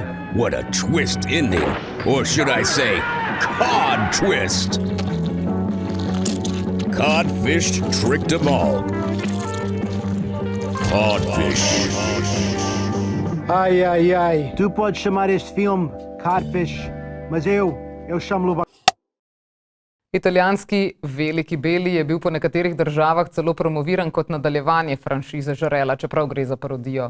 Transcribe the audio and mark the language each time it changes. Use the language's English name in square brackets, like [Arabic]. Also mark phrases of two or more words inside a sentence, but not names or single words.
[English] What a twist ending. Or should I say, cod twist. Codfish tricked them all. Codfish. Ai, ai, ai. [Portuguese] Tu podes chamar este filme Codfish, mas eu chamo-lo... [Slovenian] Italijanski Veliki Beli je bil po nekaterih državah celo promoviran kot nadaljevanje franšize Žrela, čeprav gre za parodijo.